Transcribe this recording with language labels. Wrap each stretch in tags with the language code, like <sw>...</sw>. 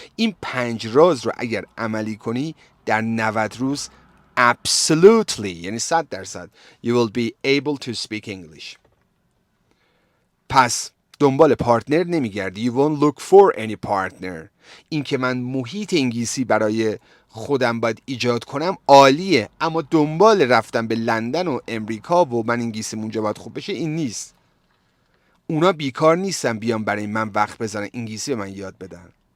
<fa>این 5 راز رو اگر عملی کنی در 90 روز</fa> <en>absolutely,</en> <fa>یعنی 100%,</fa> <en>you will be able to speak English.</en> <fa>پس دنبال پارتنر نمیگردی.</fa> <en>You won't look for any partner.</en> <fa>این که من محیط انگلیسی برای خودم باید ایجاد کنم عالیه، اما دنبال رفتن به لندن و امریکا و من انگلیسیم اونجا باید خوب بشه این نیست. اونا بیکار نیستن بیان برای من وقت بزنن انگلیسی به من یاد بدن.</fa>